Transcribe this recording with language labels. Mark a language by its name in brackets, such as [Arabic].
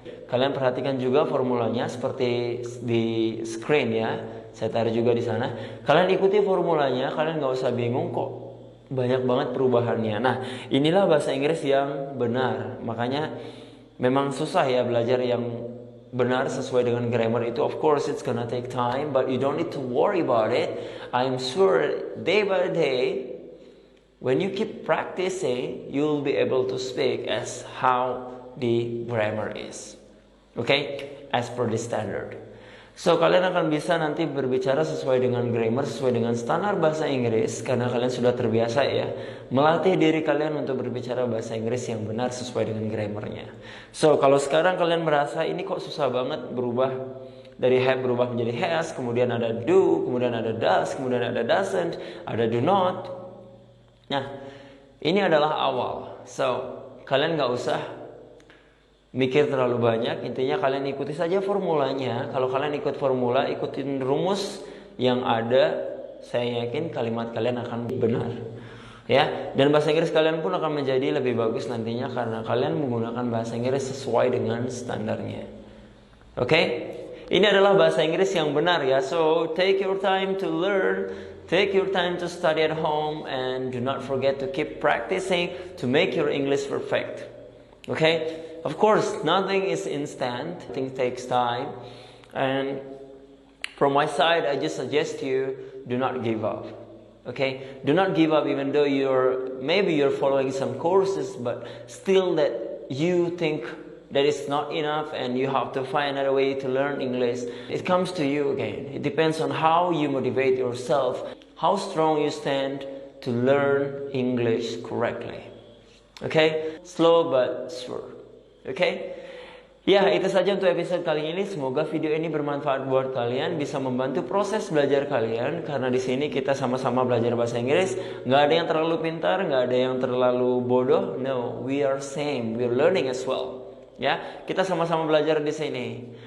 [Indonesian] Kalian perhatikan juga formulanya seperti di screen ya. Saya taruh juga di sana. Kalian ikuti formulanya, kalian nggak usah bingung kok. Banyak banget perubahannya. Nah, inilah bahasa Inggris yang benar. Makanya memang susah ya belajar yang benar sesuai dengan grammar itu. [English] Of course it's gonna take time, but you don't need to worry about it. I'm sure day by day, when you keep practicing, you'll be able to speak as how the grammar is. Okay? As per the standard. [Indonesian] So, kalian akan bisa nanti berbicara sesuai dengan grammar, sesuai dengan standar bahasa Inggris. Karena kalian sudah terbiasa ya, melatih diri kalian untuk berbicara bahasa Inggris yang benar sesuai dengan grammarnya. So, kalau sekarang kalian merasa ini kok susah banget berubah dari have berubah menjadi has, kemudian ada do, kemudian ada does, kemudian ada doesn't, ada do not. Nah, ini adalah awal. So, kalian gak usah mikir terlalu banyak, intinya kalian ikuti saja formulanya. Kalau kalian ikut formula, ikutin rumus yang ada, saya yakin kalimat kalian akan benar. Ya, dan bahasa Inggris kalian pun akan menjadi lebih bagus nantinya karena kalian menggunakan bahasa Inggris sesuai dengan standarnya. Oke? Ini adalah bahasa Inggris yang benar ya. [English] So, take your time to learn, take your time to study at home, and do not forget to keep practicing to make your English perfect. Okay? Of course, nothing is instant. Things takes time. And from my side, I just suggest you do not give up. Okay? Do not give up even though maybe you're following some courses, but still that you think that it's not enough and you have to find another way to learn English. It comes to you again. It depends on how you motivate yourself, how strong you stand to learn English correctly. Okay? Slow but sure. Oke? [Indonesian] Ya, itu saja untuk episode kali ini. Semoga video ini bermanfaat buat kalian, bisa membantu proses belajar kalian. Karena di sini kita sama-sama belajar bahasa Inggris. Nggak ada yang terlalu pintar, nggak ada yang terlalu bodoh. [English] No, we are same. We're learning as well. [Indonesian] Ya, kita sama-sama belajar di sini.